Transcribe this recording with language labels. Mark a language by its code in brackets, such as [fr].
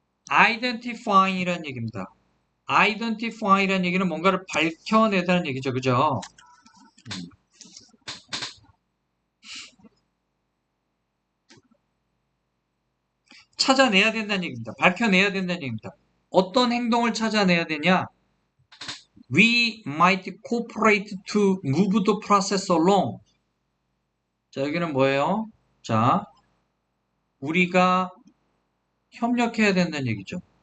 [ko] identify이라는 얘기입니다. identify라는 얘기는 뭔가를 밝혀내다는 얘기죠. 그죠? 찾아내야 된다는 얘기입니다. 밝혀내야 된다는 얘기입니다. 어떤 행동을 찾아내야 되냐? [en] We might cooperate to move the process along. [ko] 자, 여기는 뭐예요? 자, 우리가 협력해야 된다는 얘기죠.